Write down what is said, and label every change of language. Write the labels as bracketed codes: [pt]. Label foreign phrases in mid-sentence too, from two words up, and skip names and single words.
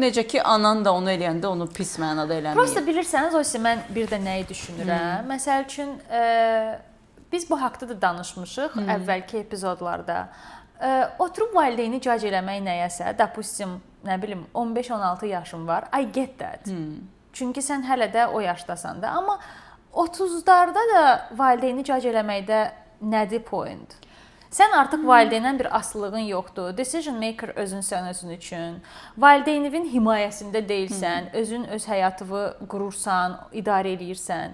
[az] Necə ki anan da onu eləyəndə onu pis mənada eləmir. Prosta bilirsəniz, Zosi, mən bir də nəyi düşünürəm? Məsəl üçün biz bu haqqda da danışmışıq əvvəlki epizodlarda. oturub valideyni cac eləmək nəyəsə, допустим, nə bilim 15-16 yaşın var. [en] I get that. [az] Çünki sən hələ də o yaşdasan da, amma 30-larda da valideyni cac eləməkdə nədir point? Sən artıq valideyndən bir asılılığın yoxdur. [en] Decision maker [az] özün üçün. Valideyninin himayəsində deyilsən, özün öz həyatını qurursan, idarə edirsən.